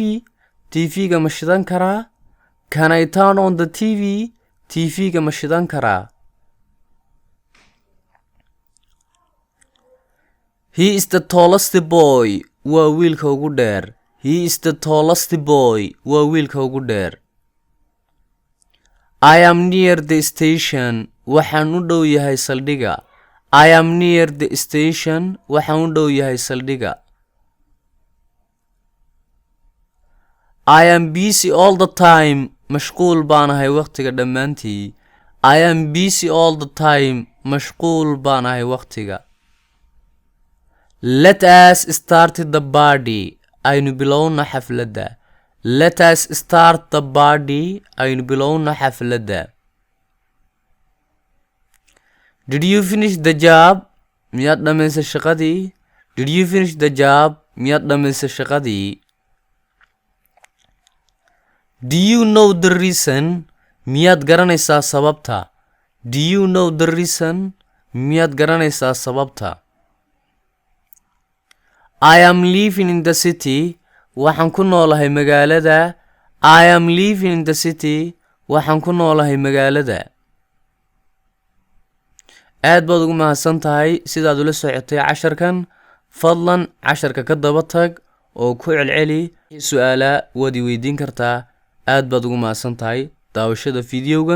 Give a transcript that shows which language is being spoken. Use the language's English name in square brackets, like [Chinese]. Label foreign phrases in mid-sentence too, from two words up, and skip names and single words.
[Somali] TV-ga ma shidan karaa? [English] Can I turn on the TV? [Somali] TV-ga ma shidan karaa? [English] He is the tallest boy. [Somali] Waa wiilka ugu dheer. [English] He is the tallest boy. [Somali] Waa wiilka ugu dheer. [English] I am near the station. [Somali] Waxaan u dhow yahay saldhigga. [English] I am near the station. [Somali] Waxaan u dhow yahay saldhigga. [English] I am busy all the time. [Somali] Mashquul baanahay waqtiga dhammaantii. [English] I am busy all the time. [Somali] Mashquul baanahay waqtiga. [English] Let us start the party. [Somali] Aynu bilowna xafladda. [English] Let us start the party. [Somali] Aynu bilowna xafladda. [English] Did you finish the job? [Somali] Miyaad dhamaysay shaqadii? [English] Did you finish the job? [Somali] Miyaad dhamaysay shaqadii? [English] Do you know the reason? [Somali] Miyaad garanaysaa sababta? [English] Do you know the reason? [Somali] Miyaad garanaysaa sababta? [English] I am living in the city. [Somali] Waxaan ku noolahay magaalada. [English] I am living in the city. [Somali] Waxaan ku noolahay magaalada. aad baad ugu mahadsan tahay sidaad ula socotay casharkan. fadlan casharka ka daba tag oo ku celceli su'aala waad i weydiin kartaa. aad baad ugu mahadsan tahay daawashada fiidiyowgan.